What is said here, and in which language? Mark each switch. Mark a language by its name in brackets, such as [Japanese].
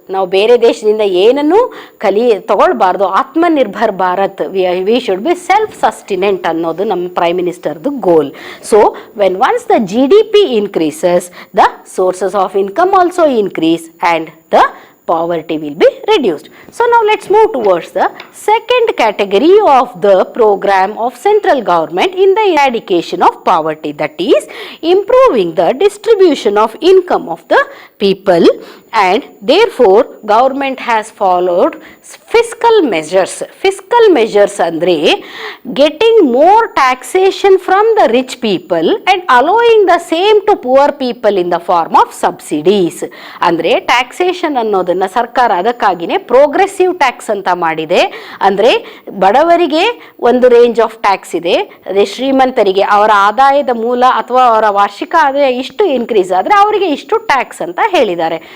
[Kannada] ನಾವು ಬೇರೆ ದೇಶದಿಂದ ಏನನ್ನು ತಗೊಳ್ಬಾರ್ದು. Atmanirbhar Bharat, [English] we should be self sustained [Kannada] ಅನ್ನೋದು ನಮ್ಮ ಪ್ರೈಮ್ ಮಿನಿಸ್ಟರ್ದು ಗೋಲ್. [English] So when once the GDP increases, the sources of income also increase and the poverty will be reduced. So now let's move towards the second category of the program of central government in the eradication of poverty, that is improving the distribution of income of the people, and therefore government has followed fiscal measures. Fiscal measures andre getting more taxation from the rich people and allowing the same to poor people in the form of subsidies. [Kannada] ಅಂದ್ರೆ taxation ಅನ್ನೋದನ್ನ ಸರ್ಕಾರ ಅದಕ್ಕಾಗಿನೇ progressive tax ಅಂತ ಮಾಡಿದೆ. ಅಂದರೆ ಬಡವರಿಗೆ ಒಂದು range of tax ಇದೆ, ಅದೇ ಶ್ರೀಮಂತರಿಗೆ ಅವರ ಆದಾಯದ ಮೂಲ ಅಥವಾ ಅವರ ವಾರ್ಷಿಕ ಆದಾಯ ಇಷ್ಟು ಇನ್ಕ್ರೀಸ್ ಆದರೆ ಅವರಿಗೆ ಇಷ್ಟು ಟ್ಯಾಕ್ಸ್ ಅಂತ ಹೇಳಿದ್ದಾರೆ.